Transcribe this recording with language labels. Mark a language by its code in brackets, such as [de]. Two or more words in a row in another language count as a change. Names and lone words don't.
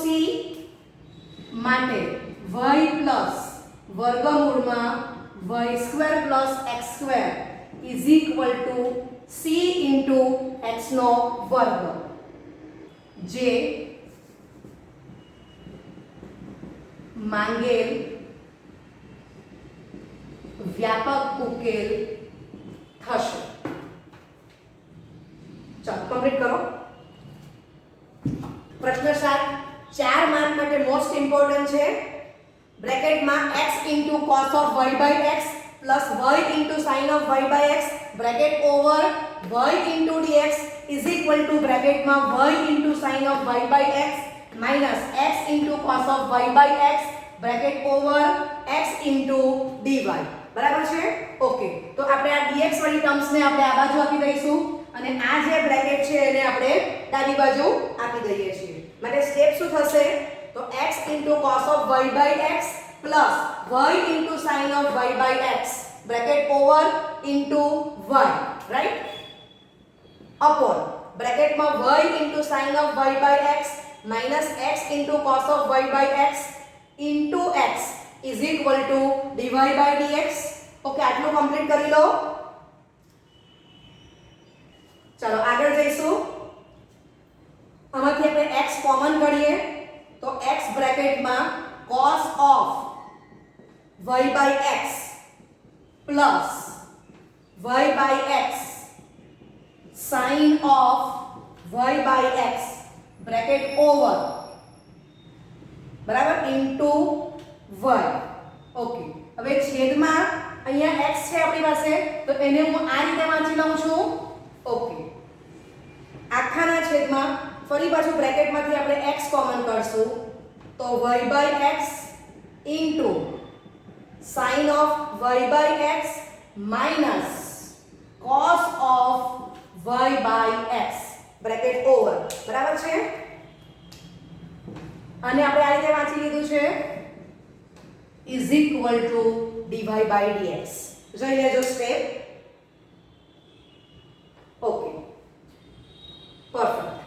[en] માટે y plus વર્ગમૂળમાં y square plus x square is equal to c into x [gu] નો વર્ગ, જે માંગેલ વ્યાપક ઉકેલ થશે. ચાલો કમ્પ્લીટ કરો. પ્રશ્ન 7 4 માર્ક માટે [en] most important [gu] છે. [en] બ્રેકેટમાં x into cos of y by x plus y into sin of y by x bracket over y into dx is equal to બ્રેકેટમાં y into sin of y by x minus x into cos of y by x bracket over x into dy. [gu] બરાબર છે? ઓકે, તો આપણે આ dx વાળી ટર્મ્સ ને આપણે આ બાજુ આપી દઈશું અને આ જે બ્રેકેટ છે એને આપણે ડાબી બાજુ આપી દઈએ છીએ. માટે સ્ટેપ શું થશે? [en] તો x into cos of y by x plus y into sin of y by x bracket over into y, right, upon બ્રેકેટમાં y into sin of y by x minus x into cos of y by x into x is equal to dy by dx. [gu] ઓકે, આટલું કમ્પ્લીટ કરી લો. ચાલો આગળ જઈશું. આમાંથી આપણે x કોમન કાઢીએ તો [en] x બ્રેકેટમાં cos of y by x plus y by x sin of y by x bracket over બરાબર, ઇન્ટુ y. [gu] ઓકે, હવે છેદમાં અહીંયા x છે આપણી પાસે, તો એને હું આ રીતે વાંચી લઉં છું. ઓકે, આખાના છેદમાં ફરી પાછું બ્રેકેટમાંથી આપણે x કોમન કરશું, તો [en] y/x into sin of y/x minus cos of y/x bracket over. [gu] બરાબર છે, અને આપણે આ રીતે વાંચી લીધું છે [en] is equal to dy/dx. [gu] જોઈ લેજો સ્ટેપ. [en] okay, perfect.